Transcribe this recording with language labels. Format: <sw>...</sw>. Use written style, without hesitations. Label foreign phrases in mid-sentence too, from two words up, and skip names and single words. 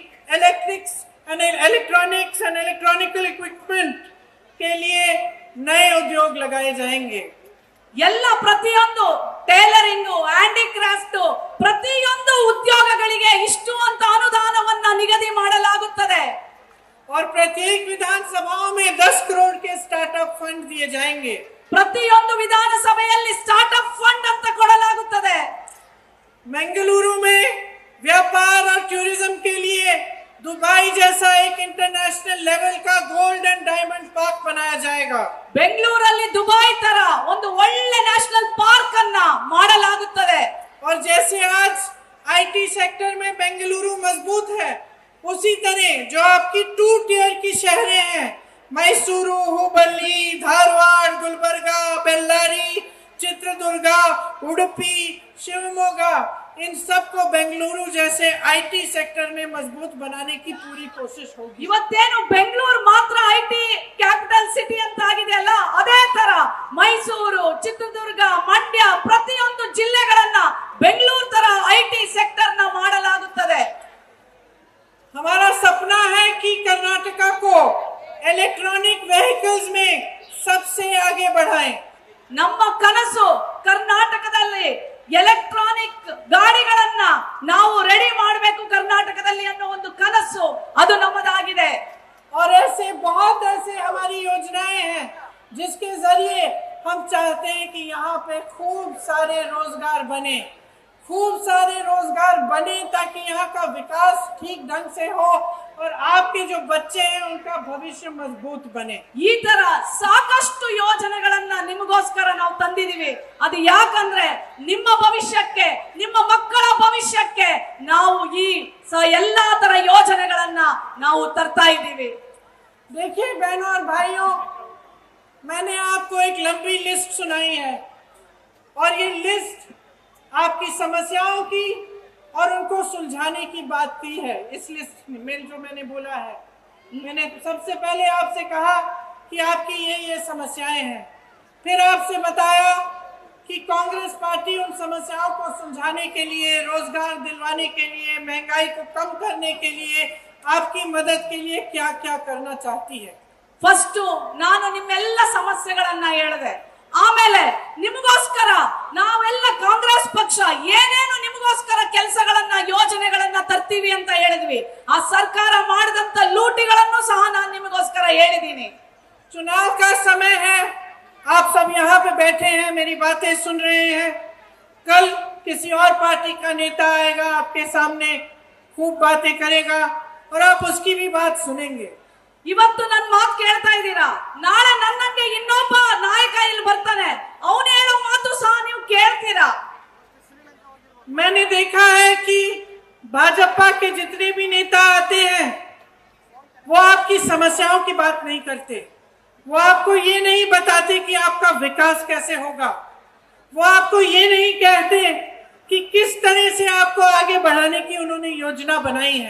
<en>electronics and electronical equipment</en> <hi>के लिए नए उद्योग लगाए जाएंगे।</hi> <kn>ಎಲ್ಲ ಪ್ರತಿಯೊಂದು</kn> <en>tailoring, handicraft,</en> <kn>ಪ್ರತಿಯೊಂದು ಉದ್ಯೋಗಗಳಿಗೆ ಇಷ್ಟು ಅಂತ ಅನುದಾನವನ್ನ ನಿಗದಿ ಮಾಡಲಾಗುತ್ತದೆ।</kn> <hi>और प्रत्येक विधानसभाओं में 10 करोड़ के</hi> <en>startup fund</en> <hi>दिए जाएंगे।</hi> <kn>ಪ್ರತಿಯೊಂದು ವಿಧಾನಸಭೆಯಲ್ಲಿ</kn> <en>startup fund</en> <kn>ಅಂತ ಕೊಡಲಾಗುತ್ತದೆ।</kn> <hi>बेंगलुरु में व्यापार और टूरिज्म के लिए दुबई जैसा एक</hi> <en>international level</en> <hi>का</hi> <en>gold and diamond park</en> <hi>बनाया जाएगा।</hi> <kn>ಬೆಂಗಳೂರಲ್ಲಿ ದುಬೈ ತರ ಒಂದು ಒಳ್ಳೆ</kn> <en>national park</en> <kn>ಅನ್ನ ಮಾಡಲಾಗುತ್ತದೆ।</kn> <hi>और जैसे आज</hi> <en>IT sector</en> <hi>में बेंगलुरु मजबूत है, उसी तरह जो आपकी 2 टियर की शहरें हैं, मैसूरू, हुबली, धारवाड़, गुलबर्गा, बेल्लारी, चित्रदुर्गा, उडुपी, शिवमोगा, इन सबको बेंगलुरु जैसे</hi> <en>IT sector</en> <hi>में मजबूत बनाने की पूरी कोशिश होगी।</hi> <kn>ಇವತ್ತೇನು ಬೆಂಗಳೂರು ಮಾತ್ರ</kn> <en>IT capital city</en> <kn>ಅಂತ ಆಗಿದೆಯಲ್ಲ, ಅದೇ ತರ ಮೈಸೂರು, ಚಿತ್ರದುರ್ಗ, ಮಂಡ್ಯ ಪ್ರತಿಯೊಂದು ಜಿಲ್ಲೆಗಳನ್ನ ಬೆಂಗಳೂರು ತರ</kn> <en>IT sector</en> <kn>ನ ಮಾಡಲಾಗುತ್ತದೆ।</kn> <hi>हमारा सपना है कि कर्नाटका को</hi> <en>electronic vehicles</en> <hi>में सबसे आगे बढ़ाएं।</hi> <kn>ನಮ್ಮ ಕನಸು ಕರ್ನಾಟಕದಲ್ಲಿ ಎಲೆಕ್ಟ್ರಾನಿಕ್ ಗಾಡಿಗಳನ್ನ ನಾವು ರೆಡಿ ಮಾಡಬೇಕು ಕರ್ನಾಟಕದಲ್ಲಿ ಅನ್ನೋ ಒಂದು ಕನಸು ಅದು ನಮ್ಮದಾಗಿದೆ।</kn> <hi>और ऐसे बहुत ऐसे हमारी योजनाएं हैं जिसके जरिए हम चाहते हैं कि यहाँ पे खूब सारे रोजगार बने, ताकि यहाँ का विकास ठीक ढंग से हो और आपके जो बच्चे हैं उनका भविष्य मजबूत बने।</hi> <kn>ಈ ತರ ಸಾಕಷ್ಟು ಯೋಜನೆಗಳನ್ನ ನಿಮಗೋಸ್ಕರ ನಾವು ತಂದಿದೀವಿ। ಅದು ಯಾಕಂದ್ರೆ ನಿಮ್ಮ ಭವಿಷ್ಯಕ್ಕೆ, ನಿಮ್ಮ ಮಕ್ಕಳ ಭವಿಷ್ಯಕ್ಕೆ ನಾವು ಈ ಎಲ್ಲಾ ತರ ಯೋಜನೆಗಳನ್ನ ನಾವು ತರ್ತಾ ಇದ್ದೀವಿ।</kn> <hi>देखिए बहनों और भाइयों, मैंने आपको एक लंबी लिस्ट सुनाई है और ये लिस्ट आपकी समस्याओं की और उनको सुलझाने की बात की है। इस लिस्ट में जो मैंने बोला है, मैंने सबसे पहले आपसे कहा कि आपकी ये समस्याएं हैं, फिर आपसे बताया कि कांग्रेस पार्टी उन समस्याओं को सुलझाने के लिए, रोजगार दिलवाने के लिए, महंगाई को कम करने के लिए, आपकी मदद के लिए क्या क्या करना चाहती है।</hi> <kn>ಫಸ್ಟ್ ನಾನು ನಿಮ್ಮೆಲ್ಲ ಸಮಸ್ಯೆಗಳನ್ನ ಹೇಳಿದೆ, ಆಮೇಲೆ ನಿಮಗೋಸ್ಕರ ನಾವೆಲ್ಲ ಕಾಂಗ್ರೆಸ್ ಪಕ್ಷ ಏನೇನು ನಿಮಗೋಸ್ಕರ ಕೆಲಸಗಳನ್ನ, ಯೋಜನೆಗಳನ್ನ ತರ್ತೀವಿ ಅಂತ ಹೇಳಿದ್ವಿ। ಆ ಸರ್ಕಾರ ಮಾಡಿದಂತ ಲೂಟಿಗಳನ್ನು ಸಹ ನಾನು ನಿಮಗೋಸ್ಕರ ಹೇಳಿದ್ದೀನಿ।</kn> <hi>चुनाव का समय है, आप सब यहाँ पे बैठे हैं, मेरी बातें सुन रहे हैं। कल किसी और पार्टी का नेता आएगा, आपके सामने खूब बातें करेगा और आप उसकी भी बात सुनेंगे।</hi> <kn>ಇವತ್ತು ನನ್ನ ಮಾತು ಕೇಳ್ತಾ ಇದ್ದೀರಾ, ನಾಳೆ ನನ್ನಂಗೆ ಇನ್ನೊಬ್ಬ ನಾಯಕ ಇಲ್ಲಿ ಬರ್ತಾನೆ, ಅವನು ಹೇಳೋ ಮಾತು ಸಹ ನೀವು ಕೇಳ್ತೀರಾ।</kn> <hi>मैंने देखा है कि भाजपा के जितने भी नेता आते हैं वो आपकी समस्याओं की बात नहीं करते, वो आपको ये नहीं बताते कि आपका विकास कैसे होगा, वो आपको ये नहीं कहते कि किस तरह से आपको आगे बढ़ाने की उन्होंने योजना बनाई है।</hi>